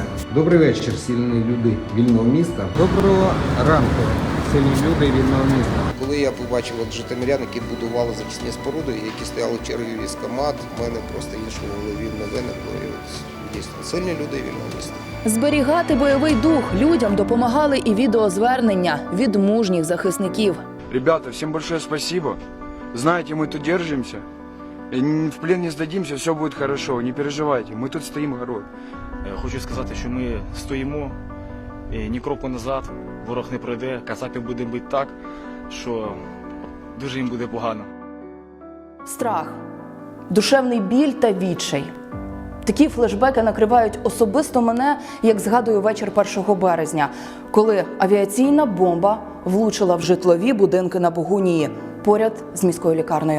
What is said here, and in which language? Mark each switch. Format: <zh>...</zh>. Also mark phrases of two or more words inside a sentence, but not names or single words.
<uk>Добрий вечір, сильні люди вільного міста. Доброго ранку, сильні люди вільного міста. Коли я побачив житомирян, які будували захисні споруди, які стояли в черги в військкомат, в мене просто іншого в голові не виникло. І дійсно, сильні люди вільного міста. Зберігати бойовий дух людям допомагали і відеозвернення від мужніх захисників.</uk> <ru>Ребята, всем большое спасибо. Знаете, мы тут держимся. В плен не сдадимся, все будет хорошо. Не переживайте, мы тут стоим горой.</ru> <uk>Хочу сказати, що ми стоїмо ні кроку назад, ворог не пройде, кацапів буде бити так, що дуже їм буде погано. Страх, душевний біль та відчай. Такі флешбеки накривають особисто мене, як згадую вечір 1 березня, коли авіаційна бомба влучила в житлові будинки на Богунії, поряд з міською лікарнею.</uk>